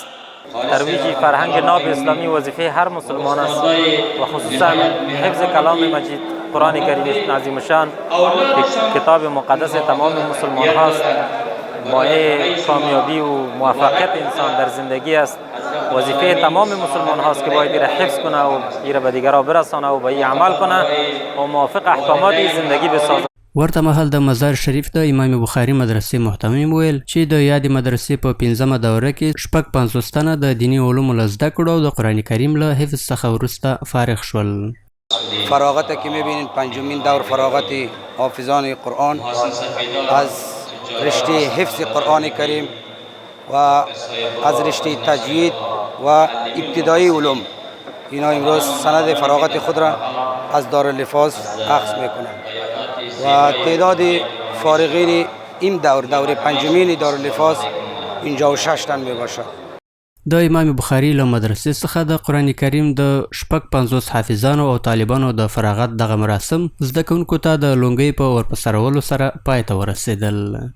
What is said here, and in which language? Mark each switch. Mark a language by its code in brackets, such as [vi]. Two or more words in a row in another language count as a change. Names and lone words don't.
[fa] ترویج فرهنگ ناب اسلامی وظیفه هر مسلمان است و خصوصا حفظ کلام مجید قرآن کریم عظیم شان کتاب مقدس تمام مسلمان هاست. مایه کامیابی و موفقیت انسان در زندگی است. وظیفه تمام مسلمان هاست که باید را حفظ کنه و را به دیگران برسانه و به این عمل کنه و موافق احکامات زندگی بسازه. [ps] ورته مهال د مزار شریف د امام بخاري مدرسې محتمم ویل چې د یادې مدرسې په 15مه دوره کې شپږ 50 تنه د دیني علومو له زده کړو او د قرآن کریم له حفظ څخه وروسته فارغ شول. [fa] فراغتی که میبینید پنجمین دور فراغت حافظان قرآن از رشته حفظ قرآن کریم و از رشته تجوید و ابتدایی علوم اینا امروز سند فراغت خود را از دارالحفاظ اخذ میکنند و تعداد فارغین این دور پنجمین دارالحفاظ 56 تن میباشد. [ps] د امام بخاري له مدرسې څخه د قرآن کریم د شپږ 50 حافظانو او طالبانو د فراغت دغه مراسم زده کوونکو ته د لونګۍ په ورپسرولو سره پای ته ورسېدل.